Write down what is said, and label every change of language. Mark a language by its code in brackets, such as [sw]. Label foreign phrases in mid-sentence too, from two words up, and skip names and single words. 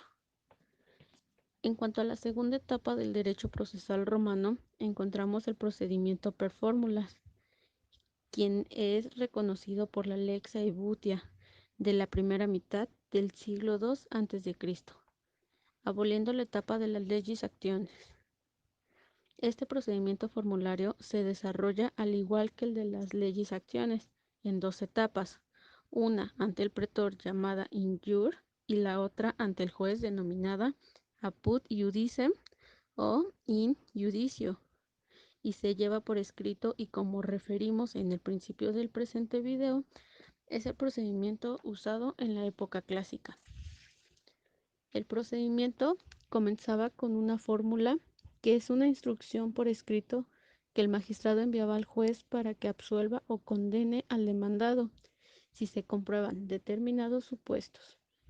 [es] En cuanto a la segunda etapa del derecho procesal romano, encontramos el procedimiento [la] per formulas, [es] quien es reconocido por la Lex Aebutia de la primera mitad del siglo II a.C., aboliendo la etapa de las [la] legis actiones. [es] Este procedimiento formulario se desarrolla al igual que el de las legis acciones, en dos etapas, una ante el pretor llamada [la] in jure [es] y la otra ante el juez denominada [la] apud judicem [es] o [la] in judicio, [es] y se lleva por escrito y como referimos en el principio del presente video, es el procedimiento usado en la época clásica. El procedimiento comenzaba con una fórmula que es una instrucción por escrito que el magistrado enviaba al juez para que absuelva o condene al demandado si se comprueban determinados supuestos.